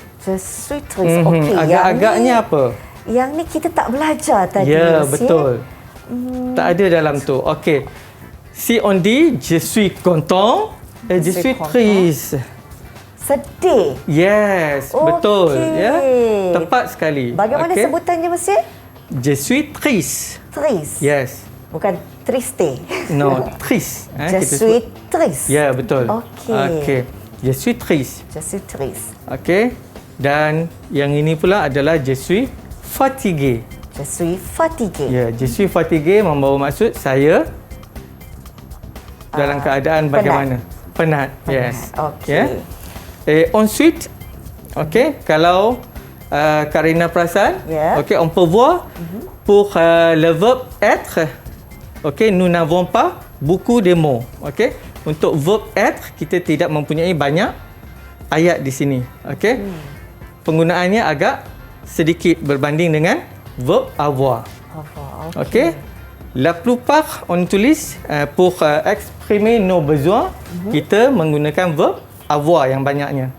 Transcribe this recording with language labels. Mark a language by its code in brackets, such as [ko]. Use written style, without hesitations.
[fr] Je suis triste. Okey. [ms] Agak-agaknya apa? Yang ni kita tak belajar tadi. Ya, betul. Tak ada dalam tu. Okey. [fr] Si on dit je suis content et je suis triste. [ms] Sedih. [en] Yes, [ms] betul. Ya. Tepat sekali. Bagaimana sebutannya, Monsieur? [fr] Je suis triste. Triste. [en] Yes. [ms] Bukan triste. [en] No, [fr] triste. Je suis triste. [ms] Ya, betul. Okey. [fr] Je suis triste. Je suis triste. [ms] Okey. Dan yang ini pula adalah [fr] je suis fatigué. Je suis fatigué. [ms] Ya, [fr] je suis fatigué [ms] membawa maksud saya dalam keadaan bagaimana? Penat. [en] Yes. [ms] Okey. [en] Yeah. [fr] Et ensuite, [ms] okey, kalau Karina perasan, okey, [fr] on peut voir pour le verbe être, okey, nous n'avons pas beaucoup de mots. [ms] Okey, untuk verb être kita tidak mempunyai banyak ayat di sini. Okey, penggunaannya agak sedikit berbanding dengan verb avoir. [fr] Okey, la plupart on tulis pour exprimer nos besoins, [ms] kita menggunakan verb avoir yang banyaknya.